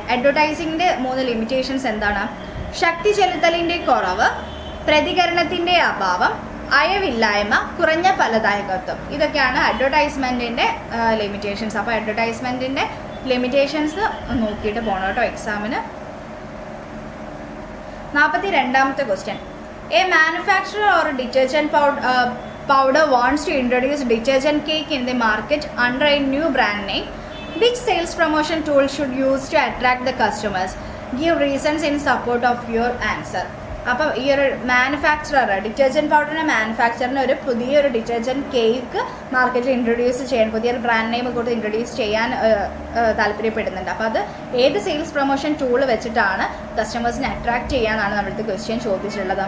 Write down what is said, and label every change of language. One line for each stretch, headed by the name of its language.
Malayalam: അഡ്വർടൈസിങ്ങിൻ്റെ 3 limitations എന്താണ്? ശക്തി ചെലുത്തലിൻ്റെ കുറവ്, പ്രതികരണത്തിൻ്റെ അഭാവം, അയവില്ലായ്മ, കുറഞ്ഞ ഫലദായകത്വം. ഇതൊക്കെയാണ് അഡ്വർടൈസ്മെൻറ്റിൻ്റെ ലിമിറ്റേഷൻസ്. അപ്പോൾ അഡ്വർടൈസ്മെൻറ്റിൻ്റെ ലിമിറ്റേഷൻസ് നോക്കിയിട്ട് പോകണം കേട്ടോ എക്സാമിന്. 42ാമത്തെ question.
English: A manufacturer or a detergent powder wants to introduce detergent cake in the market under a new brand name. Which sales promotion tool should use to attract the customers? Give reasons in support of your answer.
Malayalam: അപ്പോൾ ഈ ഒരു detergent പൗഡറിൻ്റെ മാനുഫാക്ചറിന് ഒരു പുതിയൊരു detergent cake മാർക്കറ്റിൽ introduce ചെയ്യാൻ, പുതിയൊരു brand name കൊടുത്ത് introduce ചെയ്യാൻ താല്പര്യപ്പെടുന്നുണ്ട്. അപ്പോൾ അത് ഏത് സെയിൽസ് പ്രൊമോഷൻ ടൂൾ വെച്ചിട്ടാണ് കസ്റ്റമേഴ്സിനെ അട്രാക്ട് ചെയ്യാനാണ് നമ്മുടെ ക്വസ്റ്റ്യൻ ചോദിച്ചിട്ടുള്ളത്.